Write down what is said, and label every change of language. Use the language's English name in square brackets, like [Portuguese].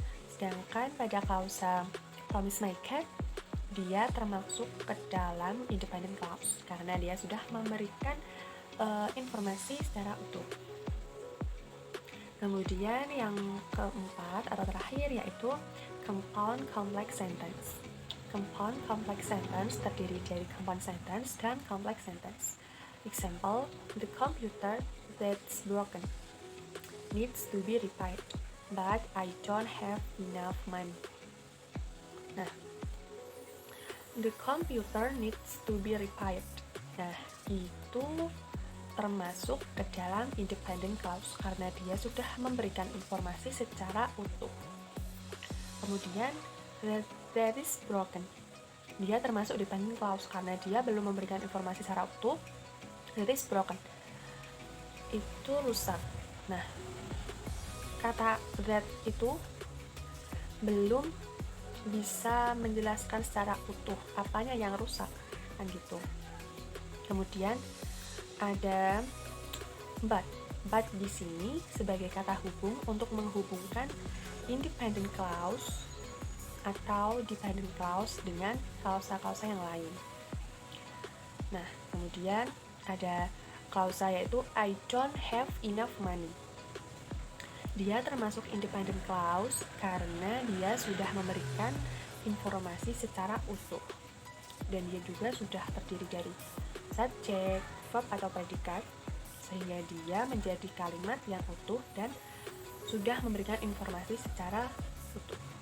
[Indonesian] Sedangkan pada klausa [English] Tom is my cat, [Indonesian] dia termasuk ke dalam independent clause karena dia sudah memberikan informasi secara utuh. Kemudian yang keempat atau terakhir yaitu compound complex sentence. Compound complex sentence terdiri dari compound sentence dan complex sentence. [English] Example, the computer that's broken needs to be repaired, but I don't have enough money. Nah, the computer needs to be repaired. [Indonesian] Nah, itu termasuk ke dalam independent clause karena dia sudah memberikan informasi secara utuh. Kemudian, [English] that is broken. [Indonesian] Dia termasuk dependent clause karena dia belum memberikan informasi secara utuh. [English] That is broken. [Indonesian] Itu rusak. Nah, kata that itu belum bisa menjelaskan secara utuh apanya yang rusak, kan gitu. Kemudian ada but di sini sebagai kata hubung untuk menghubungkan independent clause atau dependent clause dengan klausa-klausa yang lain. Nah, kemudian ada klausa yaitu [English] I don't have enough money. [Indonesian] Dia termasuk independent clause karena dia sudah memberikan informasi secara utuh. Dan dia juga sudah terdiri dari subjek, verb atau predikat, sehingga dia menjadi kalimat yang utuh dan sudah memberikan informasi secara utuh.